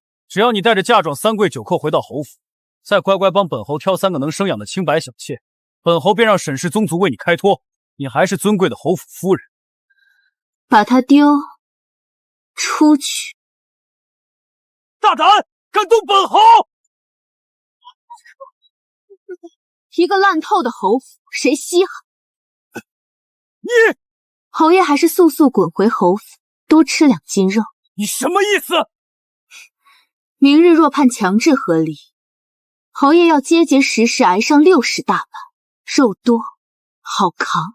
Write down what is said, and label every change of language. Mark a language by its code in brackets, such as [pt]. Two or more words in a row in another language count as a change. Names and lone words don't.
[zh] 只要你帶着嫁妝3跪9叩回到侯府，再乖乖幫本侯挑3個能生養的清白小妾，本侯便讓沈氏宗族為你開脫，你還是尊貴的侯府夫人。把他丟出去！大膽，敢動本侯！一個爛透的侯府，誰稀罕？你！侯爺還是速速滾回侯府，多吃2斤肉。你什么意思？明日若判强制和离，侯爺要结结實實挨上60大板，肉多好扛。